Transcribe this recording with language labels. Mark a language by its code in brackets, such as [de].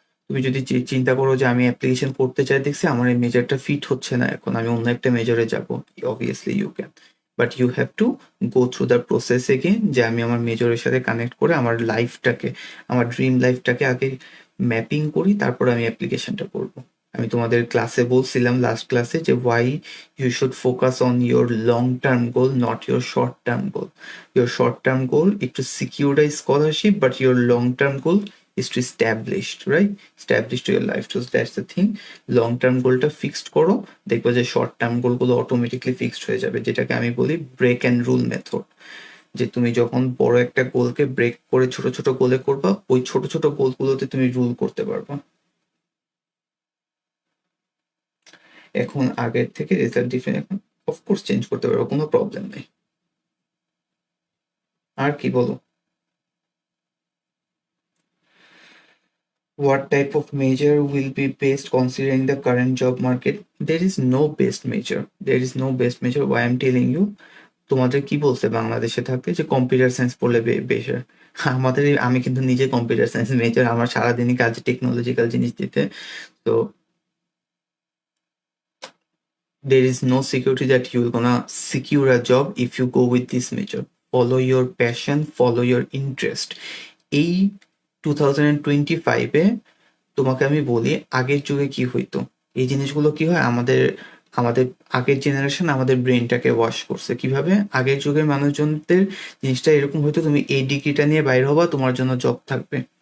[bn] তুমি যদি চিন্তা করো যে আমি অ্যাপ্লিকেশন করতে চাই, দেখছি আমার এই মেজরটা ফিট হচ্ছে না, এখন আমি অন্য একটা মেজরে যাব, [en] Obviously you can. But you have to go through the process again, [bn] যে আমি আমার মেজরের সাথে কানেক্ট করে আমার লাইফটাকে, আমার ড্রিম লাইফটাকে আগে ম্যাপিং করি, তারপর আমি অ্যাপ্লিকেশনটা করব। আমি তোমাদের ক্লাসে বলছিলাম লাস্ট ক্লাসে যে [en] Why you should focus on your long term goal, not your short term goal. Your short term goal is to secure a scholarship, but your long term goal is to establish, right? Establish to your life. So that's the thing. [bn] Long term goalটা fixed করো, দেখবো যে short term গোলগুলো automatically fixed হয়ে যাবে, যেটাকে আমি বলি break and rule method. যে তুমি যখন বড় একটা গোলকে ব্রেক করে ছোট ছোট গোলে করবা, ওই ছোট ছোট গোলগুলোতে তুমি রুল করতে পারবা। এখন আগের থেকে রেজাল্ট ডিফারেন্ট, এখন অফকোর্স চেঞ্জ করতে পারবো, কোনো প্রবলেম নেই। আর কি বলো? [en] What type of measure will be best considering the current job market? There is no best measure. There is no best measure. Why I'm telling you, [bn] তোমাদের কি বলছে বাংলাদেশে থাকতে যে কম্পিউটার সায়েন্স পড়লে বেটার? আমি কিন্তু নিজে কম্পিউটার সায়েন্স মেজর, আমার সারাদিনই কাজ টেকনোলজিক্যাল জিনিস দিতে। [en] তো there is no security that you will gonna secure a job if you go with this major. Follow your passion, follow your interest. [bn] এই 2025-এ তোমাকে আমি বলি, আগের যুগে কি হইতো, এই জিনিসগুলো কি হয়, আমাদের আমাদের আগের জেনারেশন আমাদের ব্রেনটাকে ওয়াশ করছে। কিভাবে? আগের যুগের মানুষজনদের জিনিসটা এরকম হইতো, তুমি এই ডিগ্রিটা নিয়ে বাইর হবা, তোমার জন্য জব থাকবে।